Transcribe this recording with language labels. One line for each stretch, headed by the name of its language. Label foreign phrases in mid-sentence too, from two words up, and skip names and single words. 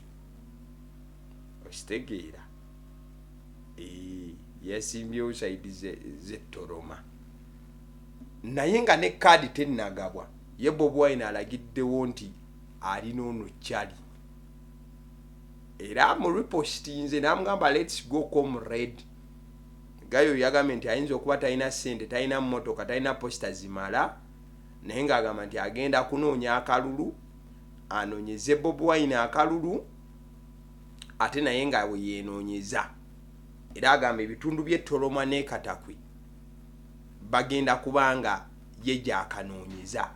Ganda: Ositegeera yeesimbyewo side ze Toroma naye nga ne kadi tennagabwa. Ye Bobi Wine alagiddewo nti alina ono kyali era mu repostinze n'amugamba
English: let's go comrade.
Ganda: Gayo yagambye nti ayinza okuba talina ssente, talina mmotoka, talina posita zimala naye ng'agamba nti agenda kunoonya akalulu anoonyeze Bobi Wine akalulu ate naye nga we yeenoonyeza era agamba ebitundu by'e Toroma ne Katakwi bagenda kubanga ye gy'akanoonyeza.